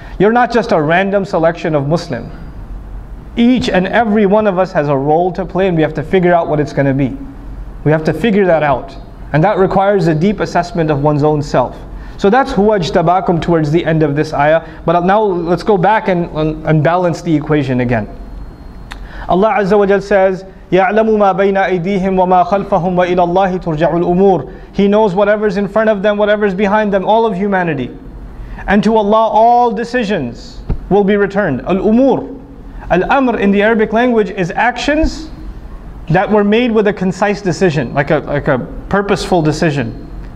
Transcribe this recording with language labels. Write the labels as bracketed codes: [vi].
[en] You're not just a random selection of Muslim. Each and every one of us has a role to play, and we have to figure out what it's going to be. We have to figure that out. And that requires a deep assessment of one's own self. So that's huwa ijtabakum towards the end of this ayah. But now let's go back and balance the equation again. Allah Azza wa Jal says, [ar] يَعْلَمُ مَا بَيْنَ أَيْدِيهِمْ وَمَا خَلْفَهُمْ وَإِلَى اللَّهِ تُرْجَعُ الْأُمُورِ. [en] He knows whatever's in front of them, whatever's behind them, all of humanity. And to Allah all decisions will be returned. Al-umur. Al-amr in the Arabic language is actions that were made with a concise decision, like a purposeful decision.